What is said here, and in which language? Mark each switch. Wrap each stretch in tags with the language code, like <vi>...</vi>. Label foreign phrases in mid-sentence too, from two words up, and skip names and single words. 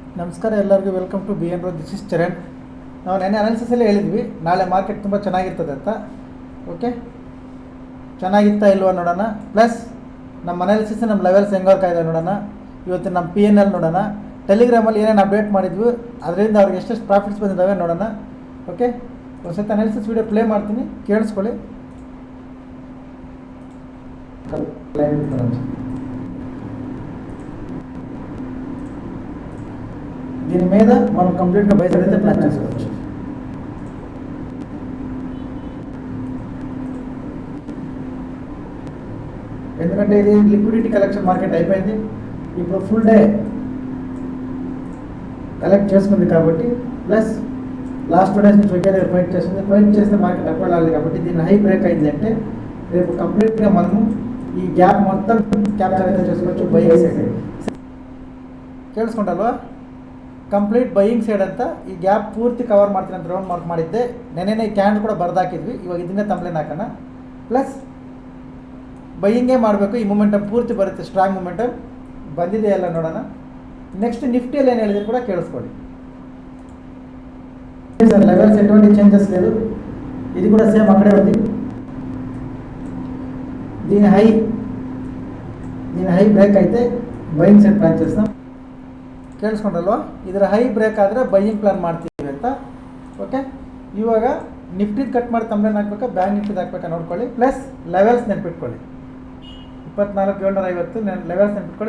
<kn>ನಮಸ್ಕಾರ ಎಲ್ಲರಿಗೂ</kn> <en>welcome to BN Road. this is Charan.</en> <kn>ನಾವು ನೆನ್ನೆ ಅನಾಲಿಸಿಸಲ್ಲೇ ಹೇಳಿದ್ವಿ ನಾಳೆ ಮಾರ್ಕೆಟ್ ತುಂಬ ಚೆನ್ನಾಗಿರ್ತದೆ ಅಂತ. ಓಕೆ, ಚೆನ್ನಾಗಿತ್ತಾ ಇಲ್ವಾ ನೋಡೋಣ. ಪ್ಲಸ್ ನಮ್ಮ ಅನಾಲಿಸಿಸ್ ನಮ್ಮ ಲೆವೆಲ್ಸ್ ಹೆಂಗೆ ವರ್ಕ್ ಆಗಿದೆ ನೋಡೋಣ. ಇವತ್ತು ನಮ್ಮ PNL ನೋಡೋಣ. ಟೆಲಿಗ್ರಾಮಲ್ಲಿ ಏನೇನು ಅಪ್ಡೇಟ್ ಮಾಡಿದ್ವಿ ಅದರಿಂದ ಅವ್ರಿಗೆ ಎಷ್ಟೆಷ್ಟು ಪ್ರಾಫಿಟ್ಸ್ ಬಂದಿದ್ದಾವೆ ನೋಡೋಣ. ಓಕೆ, ಒಂದು ಸತಿ</kn> <en>analysis video play</en> <kn>ಮಾಡ್ತೀನಿ, ಕೇಳಿಸ್ಕೊಳ್ಳಿ.</kn> <te>దీని మీద మనం కంప్లీట్గా బయట అయితే ప్లాన్ చేసుకోవచ్చు. ఎందుకంటే ఇది</te> <en>liquidity collection market</en> <te>అయిపోయింది, ఇప్పుడు</te> <en>full day collect</en> <te>చేసుకుంది కాబట్టి,</te> <en>plus last 2 days</en> <te>నుంచి ఒకే దగ్గర ఫైట్ చేస్తుంది. ఫైట్ చేస్తే</te> <en>market up</en> <te>వెళ్ళాలి కాబట్టి దీన్ని</te> <en>high break</en> <te>అయింది అంటే రేపు కంప్లీట్గా మనము ఈ గ్యాప్ మొత్తం క్యాప్చర్ అయితే చేసుకోవచ్చు.</te> <en>buying side</en> <kn>ಕೇಳಿಸ್ಕೊಂಡಲ್ವಾ,</kn> <en>complete buying side</en> <kn>ಅಂತ ಈ ಗ್ಯಾಪ್ ಪೂರ್ತಿ ಕವರ್ ಮಾಡ್ತೀನಿ ಅಂತ</kn> <en>round mark</en> <kn>ಮಾಡಿದ್ದೆ. ನೆನೆನೇ ಕ್ಯಾಂಡಲ್ ಕೂಡ ಬರ್ದಾಕಿದ್ವಿ, ಇವಾಗ ಇದನ್ನೇ ತಂಪ್ಲೇನ್ ಹಾಕೋಣ. ಪ್ಲಸ್ ಬೈಯಿಂಗೇ ಮಾಡಬೇಕು, ಈ ಮೂಮೆಂಟಮ್ ಪೂರ್ತಿ ಬರುತ್ತೆ,</kn> <en>strong momentum</en> <kn>ಬಂದಿದೆ ಎಲ್ಲ ನೋಡೋಣ. ನೆಕ್ಸ್ಟ್ ನಿಫ್ಟಿಯಲ್ಲಿ ಏನು ಹೇಳಿದ್ರೆ ಕೂಡ ಕೇಳಿಸ್ಕೊಳ್ಳಿ సార్.</kn> <te>లెవెల్స్ ఎటువంటి చేంజెస్ లేదు, ఇది కూడా సేమ్ అక్కడే ఉంది. దీని</te> <en>high break</en> <te>అయితే</te> <en>buying side plan</en> <te>చేస్తాం.</te> <kn>ಕೇಳಿಸ್ಕೊಂಡ್ರಲ್ವಾ, ಇದರ</kn> <en>high break</en> <kn>ಆದರೆ</kn> <en>buying plan</en> <kn>ಮಾಡ್ತೀವಿ ಅಂತ. ಓಕೆ, ಇವಾಗ ನಿಫ್ಟಿದು ಕಟ್ ಮಾಡಿ ತಂಬ್ಲೇನ್ ಹಾಕ್ಬೇಕಾ, ಬ್ಯಾಂಕ್ ನಿಫ್ಟಿದು ಹಾಕ್ಬೇಕಾ ನೋಡ್ಕೊಳ್ಳಿ.</kn> <en>plus levels</en> <kn>ನೆನ್ಪಿಟ್ಕೊಳ್ಳಿ, 24,750 ಲೆವೆಲ್ಸ್ ನೆನ್ಪಿಟ್ಕೊಳ್ಳಿ.</kn>